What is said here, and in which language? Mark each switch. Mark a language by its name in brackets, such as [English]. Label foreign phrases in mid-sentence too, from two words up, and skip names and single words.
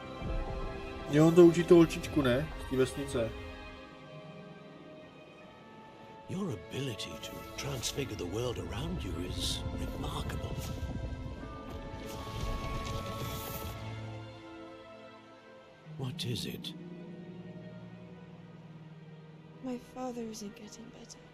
[Czech] Jo, on to učí tu holčičku, ne? Z té vesnice. [English] ability to transfigure the world around you is remarkable. What is it? My father isn't getting better.